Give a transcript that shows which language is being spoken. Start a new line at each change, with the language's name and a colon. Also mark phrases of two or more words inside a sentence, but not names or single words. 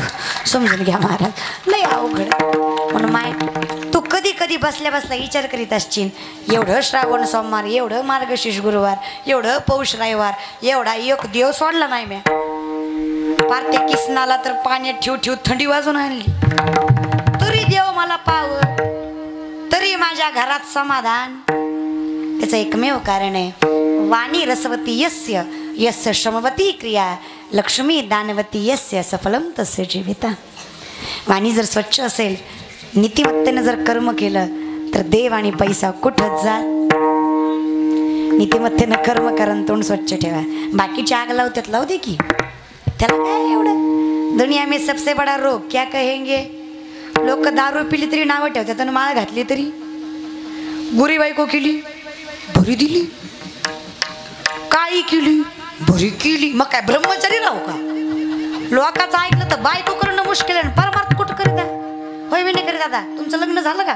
Marathi: समजून घ्या महाराज लय अवघड. म्हणून माय तू कधी कधी बसल्या बसल्या विचार करीत असशील एवढं श्रावण सोमवार, एवढं मार्गशीर्ष गुरुवार, एवढं पौष रविवार, एवढा एक देव सोडला नाही म्या. पार त्या किसनाला तर पाण्यात ठेव ठेव थंडी वाजून आणली तरी देव मला पाव, तरी माझ्या घरात समाधान. त्याचं एकमेव कारण आहे
Sanskrit: वाणी रसवती यस्य यस्य श्रमवती क्रिया लक्ष्मी दानवती यस्य सफलम तस्य जीविता.
Marathi: वाणी जर स्वच्छ असेल, नीतिमत्तेनं जर कर्म केलं तर देव आणि पैसा कुठंच जा. नीतिमत्तेनं कर्म करून तोंड स्वच्छ ठेवा. बाकीची आग लावतात लावू दे की, त्याला काय एवढं.
Hindi: दुनिया में सबसे बडा रोग क्या कहेंगे.
Marathi: लोक दारू पिली तरी नावं ठेवतात आणि माळ घातली तरी. बुरी बायको केली बरी दिली, काळी केली बरी केली, मग काय ब्रह्मचारी राहू का. लोकांचं ऐकलं तर बायको करणं मुश्किल आहे. परमार्थ कुठं करीत आहे. होय मी नाही करीत. आता तुमचं लग्न झालं का.